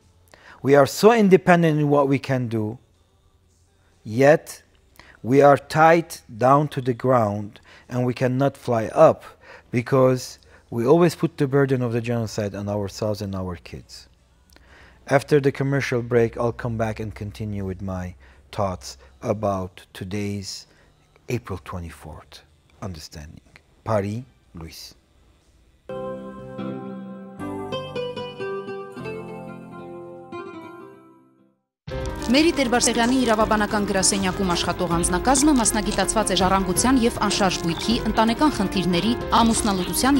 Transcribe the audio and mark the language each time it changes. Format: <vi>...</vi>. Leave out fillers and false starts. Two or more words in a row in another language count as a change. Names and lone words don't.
<en>We are so independent in what we can do, yet we are tied down to the ground and we cannot fly up because we always put the burden of the genocide on ourselves and our kids. After the commercial break, I'll come back and continue with my thoughts about today's April 24th understanding.</en> <hy>Բարի լույս. Մերի Տեր-Բարսեղյանի իրավաբանական գրասենյակում աշխատող անձնակազմը մասնագիտացված է ժառանգության և անշարժ բույքի, ընտանեկան խնդիրների, ամուսնալուծության</hy>